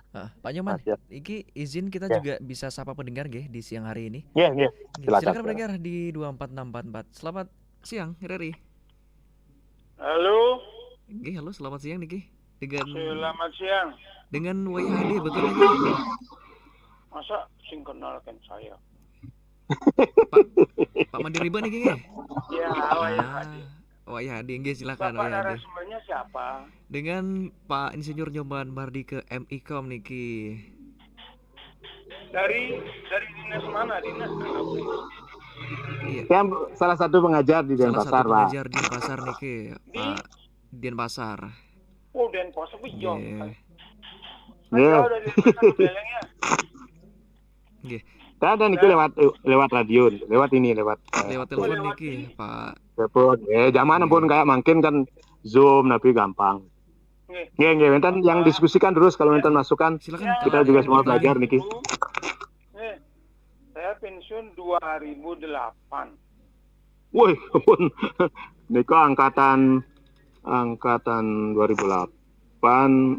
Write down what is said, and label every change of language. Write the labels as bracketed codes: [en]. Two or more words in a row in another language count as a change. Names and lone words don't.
[id] Pak Nyoman, iki izin kita juga bisa sapa pendengar nggih di siang hari ini. Iya. Silakan pendengar di 24644. Selamat siang, Reri. Halo. Halo, selamat siang niki. Selamat siang. Dengan Waya Hadi, betul niki? Masa sing kenalkan saya? Pak Mandiriba niki nggih? Iya, Waya Hadi. Waya Hadi, nggih silakan Bapak narasumbernya siapa? Dengan Pak Insinyur Nyoman Mardike MIKOM niki. Dari dinas mana? Dinas apa? Iya. Yang salah satu pengajar di Denpasar, Pak. Pengajar di Denpasar niki, Pak. Denpasar. Oh, Denpasar jauh. Iya. Nggih. Ada niki lewat radio, lewat telepon niki, Pak. Telepon. Zaman pun kayak makin kan Zoom tapi gampang. Nggih, enten yang diskusikan terus kalau enten masukan. Silakan. Kita juga semua belajar niki. Saya pensiun 2008. Wih, pun niko angkatan 2008.